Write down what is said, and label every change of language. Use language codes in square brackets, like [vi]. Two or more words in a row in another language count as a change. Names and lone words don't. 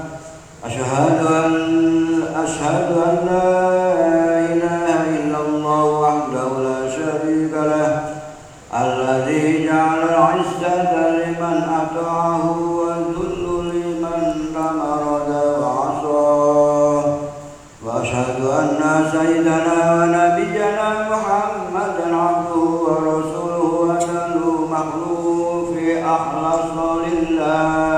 [ar] أشهد أن لا إله إلا الله وحده لا شريك له، الذي جعل العزة لمن أطاعه والذل لمن تمرد وعصاه. وأشهد أن سيدنا ونبينا محمدا عبده ورسوله أجل مخلوق أخلص لله.